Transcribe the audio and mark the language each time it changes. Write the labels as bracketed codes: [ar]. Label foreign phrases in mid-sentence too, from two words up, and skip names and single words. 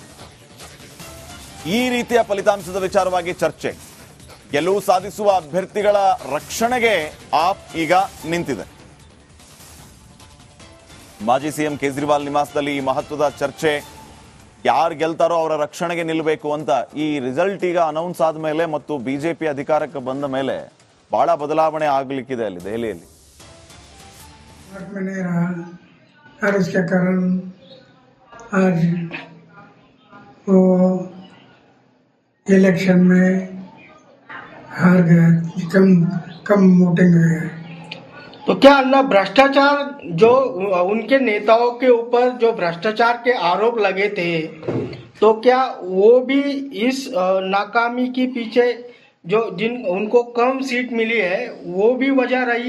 [kn] ಈ ರೀತಿಯ ಫಲಿತಾಂಶದ ವಿಚಾರವಾಗಿ ಚರ್ಚೆ, ಗೆಲುವು ಸಾಧಿಸುವ ಅಭ್ಯರ್ಥಿಗಳ ರಕ್ಷಣೆಗೆ ಆಪ್ ಈಗ ನಿಂತಿದೆ. ಮಾಜಿ ಸಿಎಂ ಕೇಜ್ರಿವಾಲ್ ನಿವಾಸದಲ್ಲಿ ಈ ಮಹತ್ವದ ಚರ್ಚೆ, ಯಾರು ಗೆಲ್ತಾರೋ ಅವರ ರಕ್ಷಣೆಗೆ ನಿಲ್ಲಬೇಕು ಅಂತ. ಈ ರಿಸಲ್ಟ್ ಈಗ ಅನೌನ್ಸ್ ಆದ ಮೇಲೆ ಮತ್ತು ಬಿಜೆಪಿ ಅಧಿಕಾರಕ್ಕೆ ಬಂದ ಮೇಲೆ ಬಹಳ ಬದಲಾವಣೆ ಆಗಲಿಕ್ಕಿದೆ ಅಲ್ಲಿ ದೆಹಲಿಯಲ್ಲಿ. [hi] और इसके कारण आज वो इलेक्शन में हार गए, कम वोटिंग हुई है। तो क्या अन्ना भ्रष्टाचार जो उनके नेताओं के ऊपर जो भ्रष्टाचार के आरोप लगे थे, तो क्या वो भी इस नाकामी के पीछे जो उनको कम सीट मिली है वो भी वजह रही?